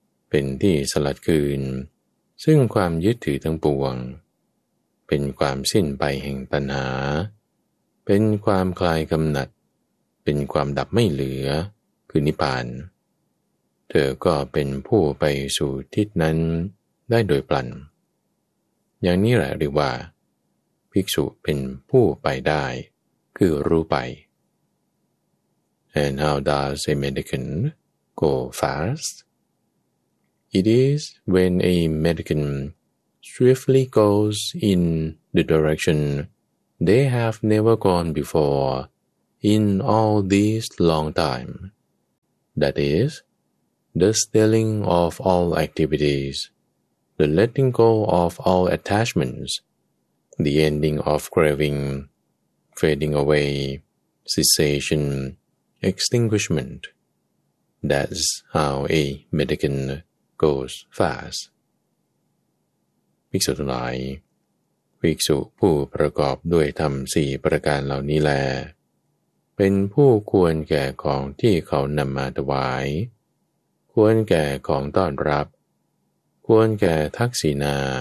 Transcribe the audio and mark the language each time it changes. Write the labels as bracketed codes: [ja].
[th] เป็นที่สลัดคืนซึ่งความยึดถือทั้งปวงเป็นความสิ้นไปแห่งตัณหาเป็นความคลายกำหนัดเป็นความดับไม่เหลือคือนิพพานเธอก็เป็นผู้ไปสู่ทิศนั้นได้โดยปลันอย่างนี้แหละเรียกว่าภิกษุเป็นผู้ไปได้คือรู้ไป [en] And how does a mendicant go fast? It is when a mendicant swiftly goes in the direction they have never gone before in all this long time. that is, the stilling of all activities, the letting go of all attachments, the ending of craving, fading away, cessation, extinguishment. That's how a mendicant goes fast. [th] ภิกษุทั้งหลายภิกษุผู้ประกอบด้วยธรรมสี่ประการเหล่านี้แลเป็นผู้ควรแก่ของที่เขานำมาถวายควรแก่ของต้อนรับควรแก่ทักษิณา